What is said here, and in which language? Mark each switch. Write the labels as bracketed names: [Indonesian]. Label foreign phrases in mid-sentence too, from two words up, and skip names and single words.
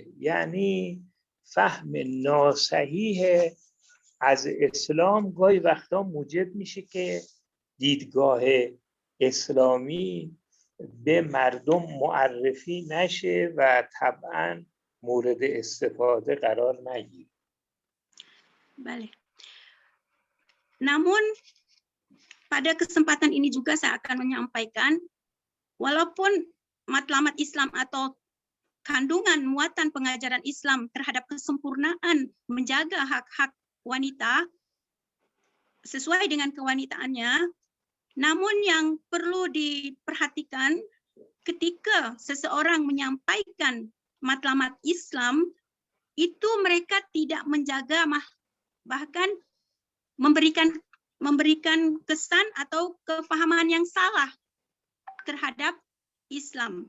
[Persian] یعنی فهم ناصحیح از اسلام گاهی وقتا موجب میشه که دیدگاه اسلامی به مردم معرفی نشه و طبعاً مورد استفاده قرار نگیره. بله. [Indonesian] Namun pada kesempatan ini juga saya akan menyampaikan, walaupun matlamat Islam atau kandungan muatan pengajaran Islam terhadap kesempurnaan menjaga hak-hak wanita sesuai dengan kewanitaannya, namun yang perlu diperhatikan ketika seseorang menyampaikan matlamat Islam itu mereka tidak menjaga bahkan memberikan kesan atau kefahaman yang salah terhadap Islam.